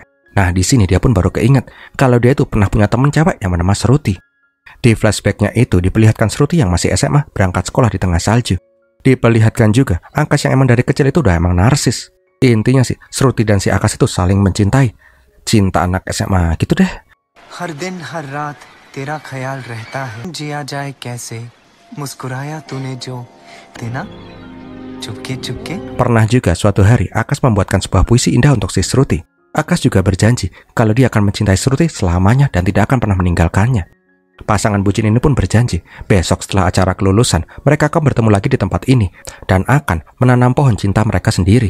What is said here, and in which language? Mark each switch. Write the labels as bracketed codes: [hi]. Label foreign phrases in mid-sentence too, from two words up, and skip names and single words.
[id] Nah, di sini dia pun baru keinget kalau dia itu pernah punya teman cewek yang bernama Sruti. Di flashbacknya itu diperlihatkan Sruti yang masih SMA berangkat sekolah di tengah salju. Diperlihatkan juga Akas yang emang dari kecil itu udah emang narsis. Intinya sih, Sruti dan si Akas itu saling mencintai. Cinta anak SMA gitu deh. [hi] हर दिन हर रात तेरा ख्याल रहता है जिया जाए कैसे मुस्कुराया तूने जो देना चुपके. [id] Pernah juga suatu hari Akas membuatkan sebuah puisi indah untuk si Sruti. Akas juga berjanji kalau dia akan mencintai Sruti selamanya dan tidak akan pernah meninggalkannya. Pasangan bucin ini pun berjanji besok setelah acara kelulusan mereka akan bertemu lagi di tempat ini dan akan menanam pohon cinta mereka sendiri.